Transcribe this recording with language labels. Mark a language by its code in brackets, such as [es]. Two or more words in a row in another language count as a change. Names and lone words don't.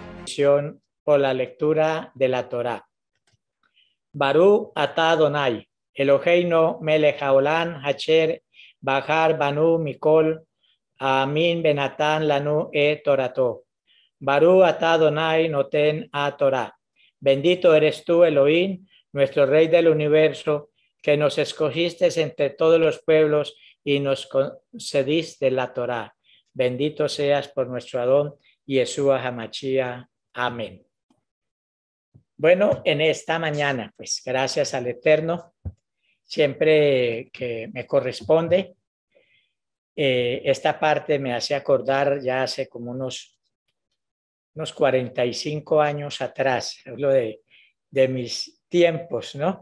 [es] bendición por la lectura de la Torá. [he] ברוך אתה אדוני, אלוהינו מלך העולם אשר בחר בנו מכל העמים ונתן לנו תורתו. ברוך אתה אדוני נותן התורה. [es] Bendito eres tú, Elohim, nuestro Rey del universo, que nos escogiste entre todos los pueblos y nos concediste la Torá. Bendito seas por nuestro Adón, Yeshua HaMashiach. Amén. Bueno, en esta mañana, pues gracias al Eterno, siempre que me corresponde, esta parte me hace acordar ya hace como unos 45 años atrás, hablo de mis tiempos, ¿no?